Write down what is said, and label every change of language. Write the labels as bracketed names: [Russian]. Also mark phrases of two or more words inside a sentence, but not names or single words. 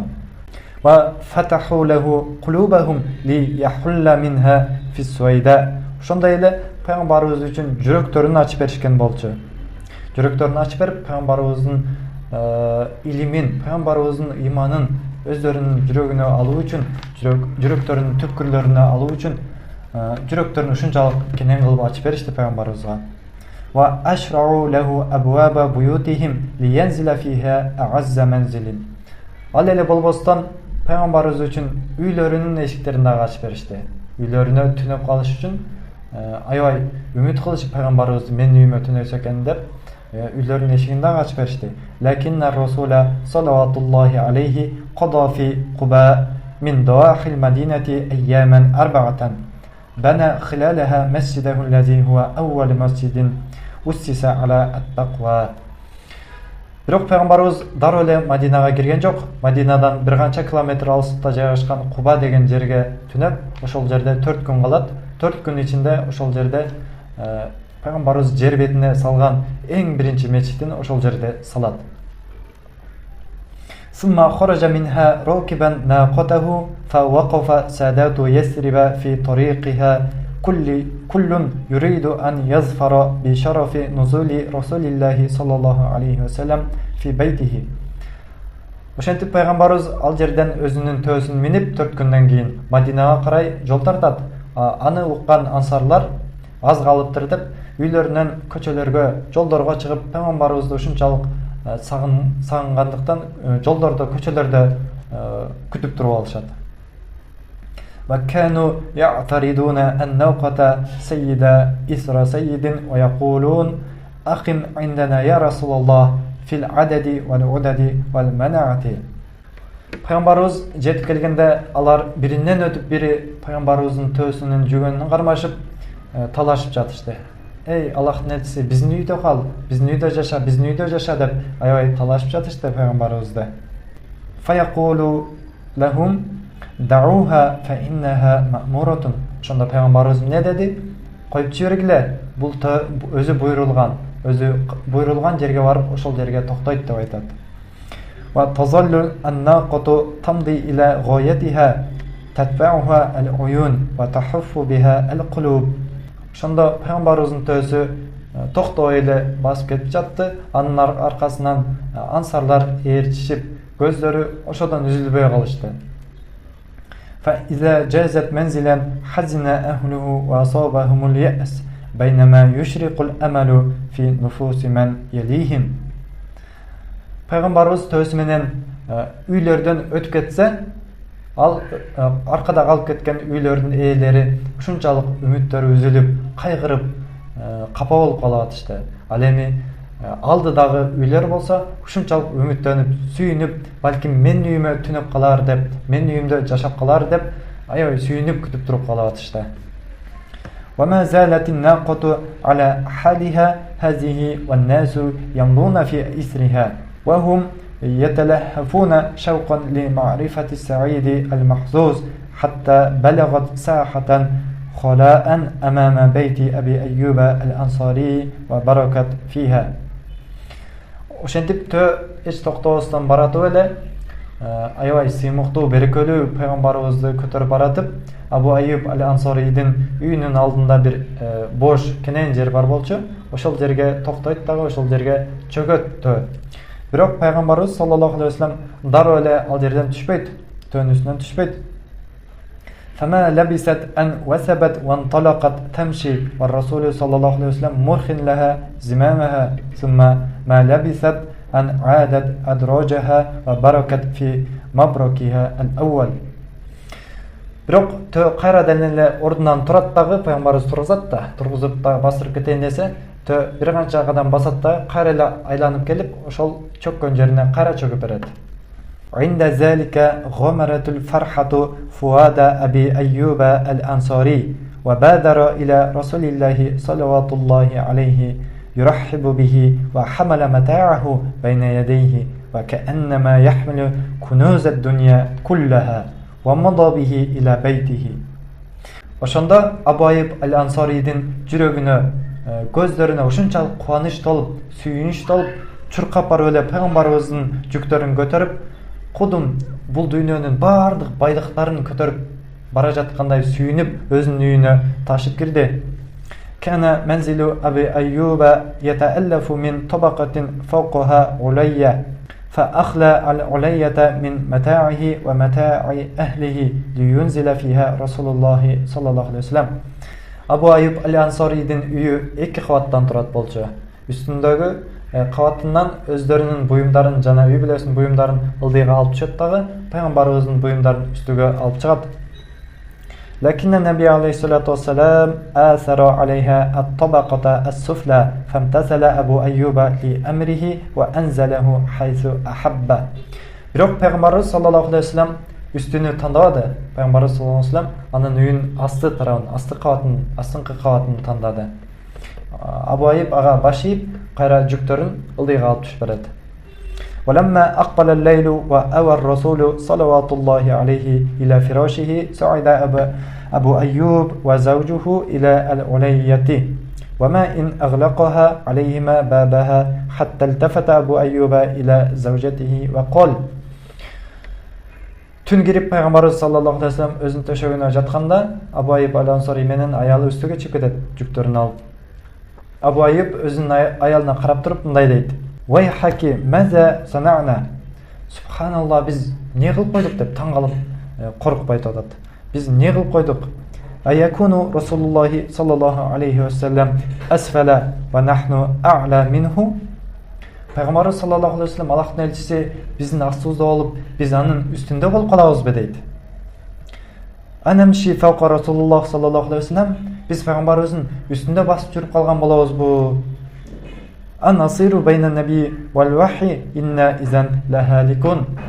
[Arabic] وفتحوا له قلوبهم ليحل منها في السويداء. [Kyrgyz] Ошондой эле Peygamberimiz үчүн жүрөктөрүн ачып беришкен болчу. Жүрөктөрүн ачып берип Peygamberimizin илимин, Peygamberimizin иманын өздөрүнүн жүрөгүнө алуу үчүн, жүрөктөрүнүн түпкүрлөрүнө алуу үчүн жүрөктөрүн ушунчалык кенен кылып ачып беришти Peygamberimizga. [Arabic] وأشرعوا له أبواب بيوتهم لينزل فيها أعز منزل. [Kyrgyz] Ал эле болбостон Peygamberimiz үчүн үйлөрүнүн эшиктерин дагы ачып беришти. Үйлөрүнө түнөп калыш үчүн аябай үмүт кылышып Peygamberimiz менин үйүмө түнөсө экен деп үйлөрүнүн эшигин дагы ачып беришти. [Arabic] لكن الرسول صلى الله عليه قضى في قباء من ضواحي المدينة أياما أربعة. بنى خلالها مسجده الذي هو أول مسجد أسس على التقوى. [Kyrgyz] Бирок Peygamberimiz дароо эле Мадинага кирген жок. Мадинадан бир канча километр алыстыкта жайгашкан Куба деген жерге түнөп, ошол жерде 4 күн калат. 4 күн ичинде ошол жерде пайгамбарыбыз жер бетине салган эң биринчи мечитин ошол жерде салат. [Arabic] ثم خرج منها راكبا ناقته فوقف سادات يثرب في طريقها كل يريد أن يظفر بشرف نزول رسول الله صلى الله عليه وسلم في بيته. [Kyrgyz] Ошентип пайгамбарыбыз ал жерден өзүнүн төөсүн минип 4 күндөн кийин Мадинага карай жол тартат. Аны уккан ансарлар аз калыптыр деп үйлөрүнөн көчөлөргө, жолдорго чыгып пайгамбарыбызды ушунчалык сагынгандыктан жолдордо, көчөлөрдө күтүп туруп алышат. [Arabic] وكانوا يعترضون الناقة سيد إثر سيد ويقولون أقم عندنا يا رسول الله في العدد والعدد والمناعة. [Kyrgyz] Пайгамбарыбыз жетип келгенде алар биринен өтүп бири пайгамбарыбыздын төөсүнүн жүгөнүн кармашып талашып жатышты. Эй, Аллахтын элчиси, биздин үйдө кал, биздин үйдө жаша деп аябай талашып жатышты пайгамбарыбызды. [Arabic] فيقول لهم دعوها فإنها مأمورة. [Kyrgyz] Ошондо пайгамбарыбыз эмне деди? Коюп жибергиле, бул өзү буйрулган жерге барып ошол жерге токтойт деп айтат. [Arabic] وظلت الناقة تمضي إلى غايتها تتبعها العيون وتحف بها القلوب. [Kyrgyz] Ошондо пайгамбарыбыздын төөсү токтой эле басып кетип жатты. Анын аркасынан ансарлар ээрчишип, көздөрү ошодон үзүлбөй калышты. [Arabic] فإذا جازت منزلا حزن أهله وأصابهم اليأس بينما يشرق الأمل في نفوس من يليهم. [Kyrgyz] Пайгамбарыбыз төөсү менен үйлөрдөн өтүп кетсе, ал аркада калып кеткен үйлөрдүн ээлери ушунчалык үмүттөрү үзүлүп, кайгырып, капа болуп калатышты. Ал эми алдыдагы үйлөр болсо ушунчалык үмүттөнүп, сүйүнүп, балким мен үйүмө түнөп калар деп, мен үйүмдө жашап калар деп аябай сүйүнүп күтүп туруп калатышты. [Arabic] وما زالت الناقة على حالها هذه والناس يمضون في إثرها وهم يتلهفون شوقا لمعرفة السعيد المحظوظ حتى بلغت ساحة خلاء أمام بيت أبي أيوب الأنصاري وبركت فيها. [Kyrgyz] Ошентип эч токтобостон баратып эле аябай сыймыктуу берекелүү пайгамбарыбызды көтөрүп баратып, Абу Айюб ал-Ансарийдин үйүнүн алдында бир бош кенен жер бар болчу. Ошол жерге токтойт дагы, ошол жерге чөгөт төө. Бирок пайгамбарыбыз [Arabic] صلى الله عليه وسلم [Kyrgyz] дароо эле ал жерден түшпөйт, төөнүн үстүнөн түшпөйт. [Arabic] فما لبست أن وثبت وانطلقت تمشي والرسول صلى الله عليه وسلم مرخٍ لها زمامها ثم ما لبثت أن عادت أدراجها وبركت في مبركها الأول. [Kyrgyz] Бирок кайрадан эле ордунан турат дагы, пайгамбарыбыз тургузат да, тургузуп да басырып кетейин десе, бир канча кадам басат да, кайра эле айланып келип, ошол чөккөн жерине кайра чөгүп берет. [Arabic] عند ذلك غمرت الفرحة فؤاد أبي أيوب الأنصاري وبادر إلى رسول الله صلوات الله عليه يرحب به وحمل متاعه بين يديه وكأنما يحمل كنوز الدنيا كلها ومضى به إلى بيته. [Kyrgyz] Ошондо Абу Айюб ал-Ансарийдин жүрөгүнө, көздөрүнө ушунчалык кубаныч толуп, сүйүнүч толуп, чуркап барып эле пайгамбарыбыздын жүктөрүн көтөрүп, кудум бул дүйнөнүн бардык байлыктарын көтөрүп бара жаткандай сүйүнүп, өзүнүн үйүнө ташып кирди. [Arabic] كان منزل أبي أيوب يتألف من طبقة فوقها علية فأخلى العلية من متاعه ومتاع أهله لينزل فيها رسول الله صلى الله عليه وسلم. [Kyrgyz] Abu Ayyub al-Ansariyдин үйү 2 кабаттан турат болчу. Үстүндөгү кабатынан өздөрүнүн буюмдарын жана үй бүлөсүнүн буюмдарын ылдыйга алып түшөт дагы, пайгамбарыбыздын буюмдарын үстүгө алып чыгат. [Arabic] لكن النبي عليه الصلاة والسلام آثر عليها الطبقة السفلى فامتثل أبو أيوب لأمره وأنزله حيث أحب. [Kyrgyz] Бирок пайгамбарыбыз [Arabic] صلى الله عليه وسلم [Kyrgyz] үстүнү тандабады. Пайгамбарыбыз [Arabic] صلى الله عليه وسلم [Kyrgyz] анын үйүн асты тарабын, астыңкы кабатын тандады. Абу Айюб ага баш ийип, кайра жүктөрүн ылдыйга алып түшүп берет. [Arabic] ولما أقبل الليل وأوى الرسول صلوات الله عليه إلى فراشه صعد أبو أيوب وزوجه إلى العلية. وما إن أغلقها عليهما بابها حتى التفت أبو أيوب إلى زوجته وقال. [Kyrgyz] Түн кирип пайгамбарыбыз [Arabic] صلى الله عليه وسلم [Kyrgyz] өзүнүн төшөгүнө жатканда Абу Айюб ал-Ансари менен аялы үстүгө чыгып кетет, жүктөрүн алып. Абу Айюб өзүнүн аялына карап туруп мындай дейт: [Arabic] "ويحك، ماذا صنعنا?" [Kyrgyz] Субханалла, biz не кылып койдук деп таң калып, коркуп айтып атат. Biz не кылып койдук? [Arabic] أيكون رسول الله صلى الله عليه وسلم أسفل ونحن أعلى منه. [Kyrgyz] Пайгамбарыбыз [Arabic] صلى الله عليه وسلم [Kyrgyz] Аллахтын элчиси биздин астыбызда болуп, биз анын үстүндө болуп калабызбы дейт. [Arabic] أنمشي فوق رسول الله صلى الله عليه وسلم, [Kyrgyz] биз пайгамбарыбыздын үстүндө басып жүрүп калган болобузбу? [Arabic] أنسير بين النبي والوحي إنا إذن لهالكون.